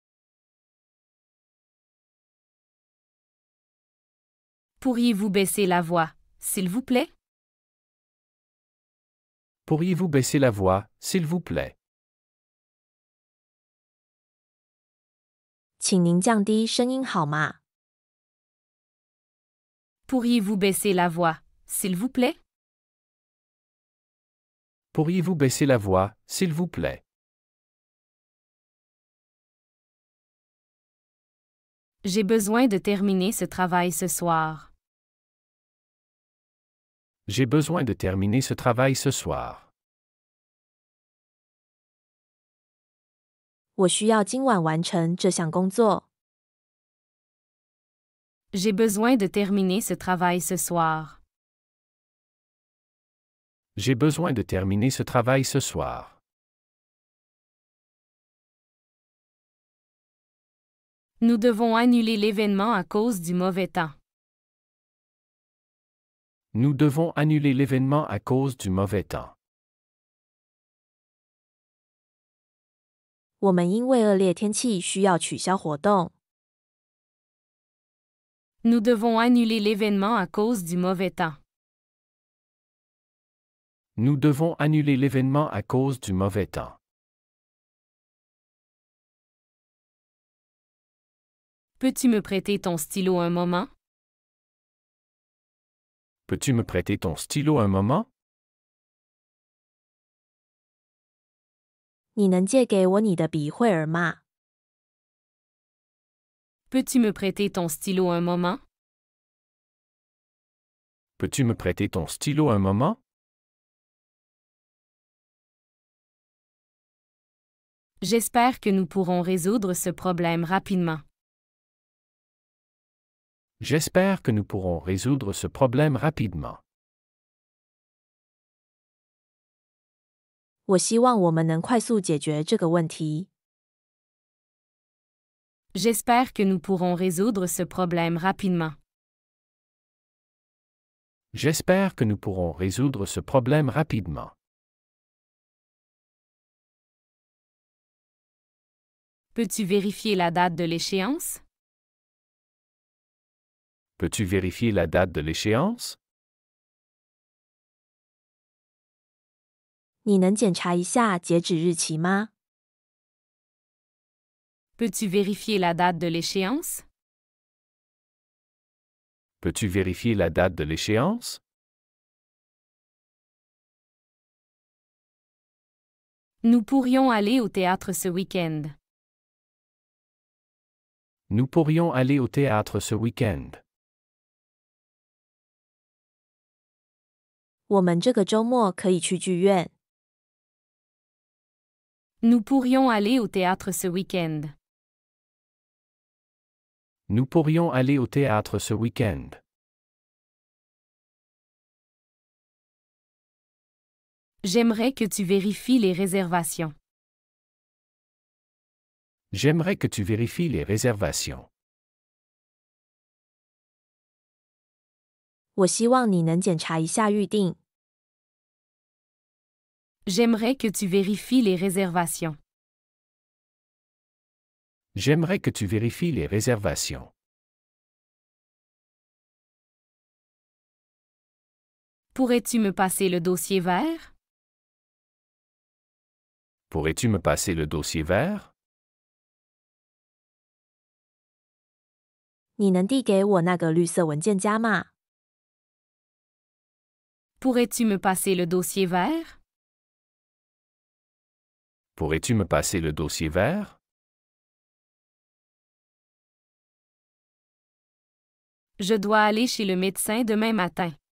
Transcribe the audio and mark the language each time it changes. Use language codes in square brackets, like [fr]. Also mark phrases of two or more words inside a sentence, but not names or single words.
[fr] Pourriez-vous baisser la voix, s'il vous plaît? Pourriez-vous baisser la voix, s'il vous plaît? [zh] 请您降低声音好吗？ [fr] Pourriez-vous baisser la voix, s'il vous plaît? Pourriez-vous baisser la voix, s'il vous plaît? J'ai besoin de terminer ce travail ce soir. J'ai besoin de terminer ce travail ce soir. [zh] 我需要今晚完成这项工作。 [fr] J'ai besoin de terminer ce travail ce soir. J'ai besoin de terminer ce travail ce soir. Nous devons annuler l'événement à cause du mauvais temps. Nous devons annuler l'événement à cause du mauvais temps. [zh] 我们因为恶劣天气需要取消活动。 [fr] Nous devons annuler l'événement à cause du mauvais temps. Nous devons annuler l'événement à cause du mauvais temps. Peux-tu me prêter ton stylo un moment? Peux-tu me prêter ton stylo un moment? [zh] 你能借给我你的笔会儿吗？ [fr] Peux-tu me prêter ton stylo un moment? Peux-tu me prêter ton stylo un moment? J'espère que nous pourrons résoudre ce problème rapidement. J'espère que nous pourrons résoudre ce problème rapidement. [zh] 我希望我们能快速解决这个问题。 [fr] J'espère que nous pourrons résoudre ce problème rapidement. J'espère que nous pourrons résoudre ce problème rapidement. Peux-tu vérifier la date de l'échéance? Peux-tu vérifier la date de l'échéance? [zh] 你能检查一下截止日期吗？ [fr] Peux-tu vérifier la date de l'échéance? Peux-tu vérifier la date de l'échéance? Nous pourrions aller au théâtre ce week-end. Nous pourrions aller au théâtre ce week-end. [zh] 我们这个周末可以去剧院。 [fr] Nous pourrions aller au théâtre ce week-end. Nous pourrions aller au théâtre ce week-end. J'aimerais que tu vérifies les réservations. J'aimerais que tu vérifies les réservations. [zh] 我希望你能检查一下预定。 [fr] J'aimerais que tu vérifies les réservations. J'aimerais que tu vérifies les réservations. Pourrais-tu me passer le dossier vert? Pourrais-tu me passer le dossier vert? [zh] 你能递给我那个绿色文件夹吗？ [fr] Pourrais-tu me passer le dossier vert? Pourrais-tu me passer le dossier vert? Je dois aller chez le médecin demain matin.